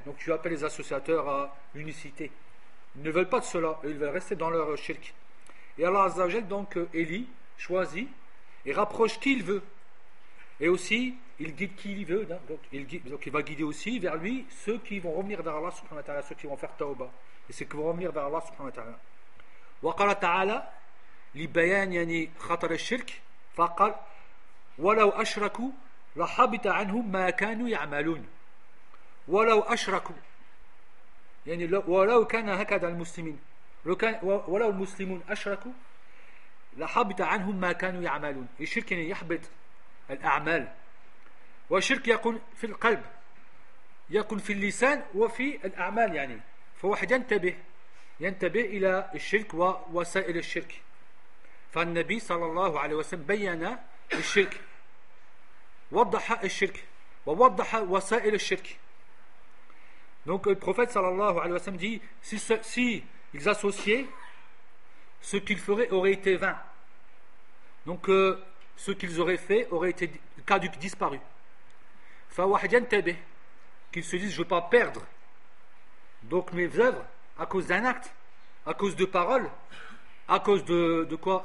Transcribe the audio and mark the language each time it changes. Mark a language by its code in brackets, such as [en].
[fr] Donc tu appelles les associateurs à l'unicité. Ils ne veulent pas de cela. Ils veulent rester dans leur shirk. Et Allah Azza wa Jal donc élit, choisit et rapproche qui il veut. Et aussi, il guide qui il veut. Donc il va guider aussi vers lui ceux qui vont revenir vers Allah subhanahu wa ta'ala, ceux qui vont faire tauba. Et ceux qui vont revenir vers Allah subhanahu wa ta'ala. [ar] Wa qala ta'ala لبيان يعني خطر الشرك فقال ولو أشركوا لحبط عنهم ما كانوا يعملون ولو أشركوا يعني ولو كان هكذا المسلمين ولو المسلمون أشركوا لحبط عنهم ما كانوا يعملون. الشرك يعني يحبط الأعمال. والشرك يكون في القلب يكون في اللسان وفي الأعمال. يعني فواحد ينتبه إلى الشرك ووسائل الشرك. فالنبي صلى الله عليه وسلم بيّن الشرك وضح الشرك ووضح وسائل الشرك. [fr] Donc le prophète صلى الله عليه وسلم dit si ils associaient ce qu'ils feraient aurait été vain. Donc ce qu'ils auraient fait aurait été caduc, disparu. [ar] فواحد ينتبه [fr] qu'ils se disent je ne veux pas perdre donc mes œuvres à cause d'un acte, à cause de paroles, à cause de quoi?